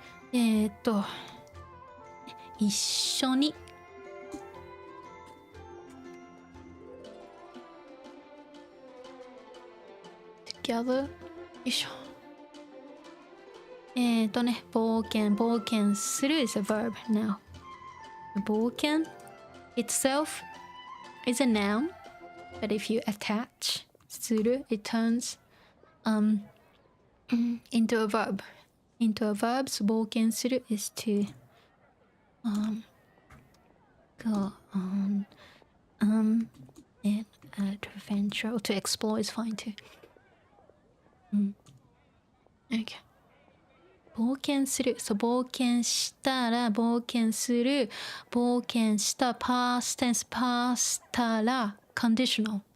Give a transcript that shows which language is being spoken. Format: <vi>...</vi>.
<ja>一緒にtogether よいしょ。</ja> <en>冒険する is a verb now. 冒険 itself is a noun, but if you attach する it turns into a verb. Into a verb, so 冒険する is to go on an adventure, or to explore is fine too. Okay.</en> <ja>冒険する、そう冒険したら冒険する、冒険した</ja> <en>past tense</en> <ja>パスたら conditional.</ja>